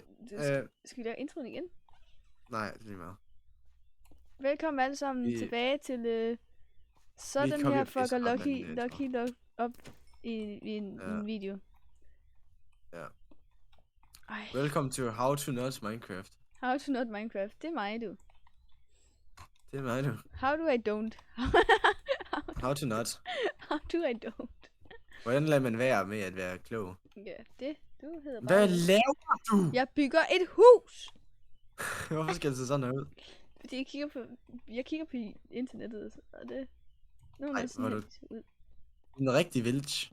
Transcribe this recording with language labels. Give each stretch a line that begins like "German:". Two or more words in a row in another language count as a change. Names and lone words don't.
Danish: Skal vi lave introen igen? Nej, det er lige meget. Velkommen alle sammen tilbage til sådan her fucker Lucky op i en video. Ja. Ej. Velkommen til How to Not Minecraft. How to Not Minecraft. Det er mig, du. Det er mig, du.
English: How do I don't? How to Not. How do I don't?
Danish: Hvordan lader man være med at være klog? Ja, det. Du hedder bare... Hvad laver du? Jeg bygger et hus! Hvorfor skal det se sådan her ud? Fordi jeg kigger på internettet, og det... Nu Ej, sådan hvor her ud. En rigtig village.